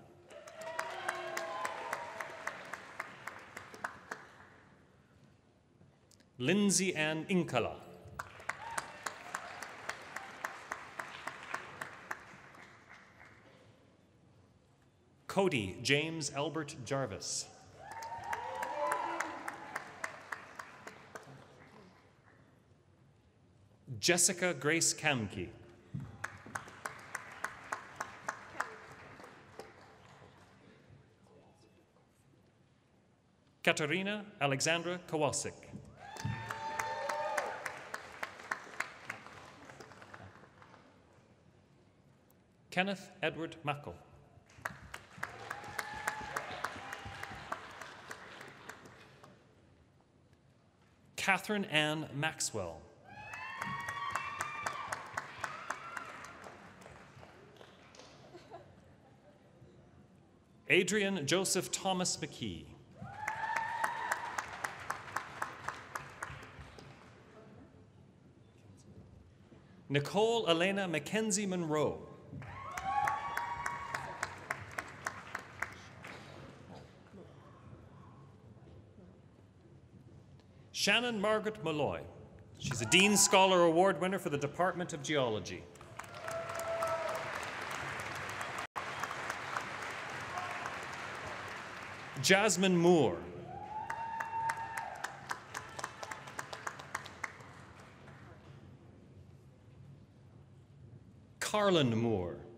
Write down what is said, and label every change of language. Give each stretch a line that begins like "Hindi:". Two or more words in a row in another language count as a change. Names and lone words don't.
English: Lindsay Ann Inkala. Cody James Albert Jarvis. Jessica Grace Kamke. Katarina Alexandra Kowalczyk. Kenneth Edward Mackle. Catherine Ann Maxwell. Adrian Joseph Thomas McKee. Nicole Elena Mackenzie Monroe. Shannon Margaret Malloy. She's a Dean Scholar Award winner for the Department of Geology. Jasmine Moore. Carlin Moore.